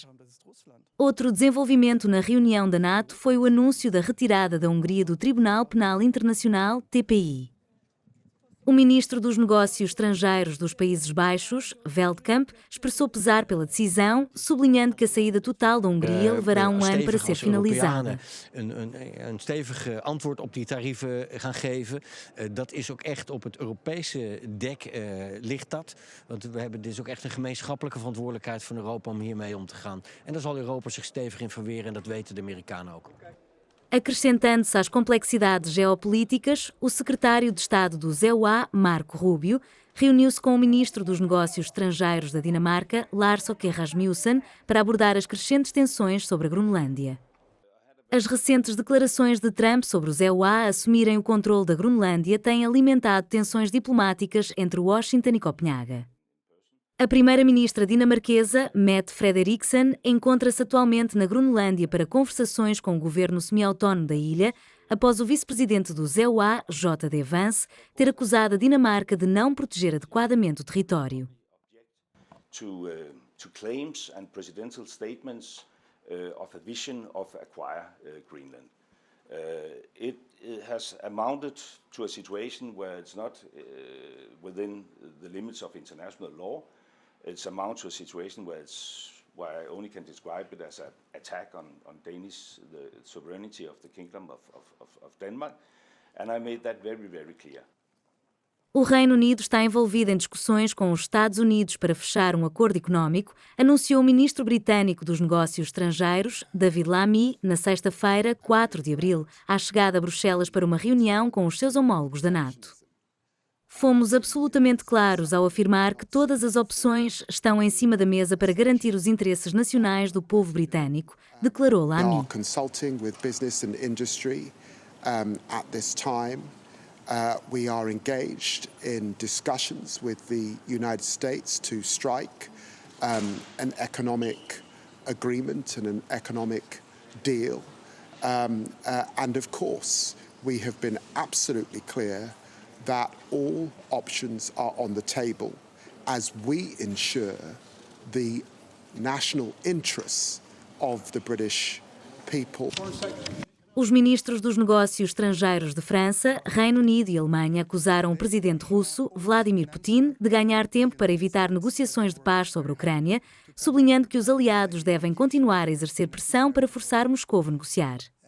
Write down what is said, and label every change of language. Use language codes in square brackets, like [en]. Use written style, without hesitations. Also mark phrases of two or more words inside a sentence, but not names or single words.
[pt] Outro desenvolvimento na reunião da NATO foi o anúncio da retirada da Hungria do Tribunal Penal Internacional, TPI. O ministro dos Negócios Estrangeiros dos Países Baixos, Veldkamp, expressou pesar pela decisão, sublinhando que a saída total da Hungria levará um ano para ser finalizada. [nl] Een stevig antwoord op die tarieven gaan geven. Dat is ook echt op het Europese dek ligt dat. Want dit is ook echt een gemeenschappelijke verantwoordelijkheid van Europa om hiermee om te gaan. En daar zal Europa zich stevig in verweren en dat weten de Amerikanen ook. [pt] Acrescentando-se às complexidades geopolíticas, o secretário de Estado dos EUA, Marco Rubio, reuniu-se com o ministro dos Negócios Estrangeiros da Dinamarca, Lars Åke Rasmussen, para abordar as crescentes tensões sobre a Groenlândia. As recentes declarações de Trump sobre os EUA assumirem o controle da Groenlândia têm alimentado tensões diplomáticas entre Washington e Copenhaga. A primeira-ministra dinamarquesa, Mette Frederiksen, encontra-se atualmente na Groenlândia para conversações com o governo semi-autónomo da ilha, após o vice-presidente do ZEUA, J.D. Vance, ter acusado a Dinamarca de não proteger adequadamente o território. [en] To claims and presidential statements of a vision of acquire Greenland. It has amounted to a situation where it's not within the limits of international law. It's amounted to a situation where I only can describe it as an attack on Danish, the sovereignty of the Kingdom of Denmark, and I made that very, very clear. [pt] O Reino Unido está envolvido em discussões com os Estados Unidos para fechar um acordo económico, anunciou o ministro britânico dos Negócios Estrangeiros, David Lammy, na sexta-feira, 4 de abril, à chegada a Bruxelas para uma reunião com os seus homólogos da NATO. Fomos absolutamente claros ao afirmar que todas as opções estão em cima da mesa para garantir os interesses nacionais do povo britânico, declarou Lammy. [en] We are engaged in discussions with the United States to strike an economic agreement and an economic deal. And of course, we have been absolutely clear that all options are on the table as we ensure the national interests of the British people. [pt] Os ministros dos Negócios Estrangeiros de França, Reino Unido e Alemanha acusaram o presidente russo, Vladimir Putin, de ganhar tempo para evitar negociações de paz sobre a Ucrânia, sublinhando que os aliados devem continuar a exercer pressão para forçar Moscou a negociar.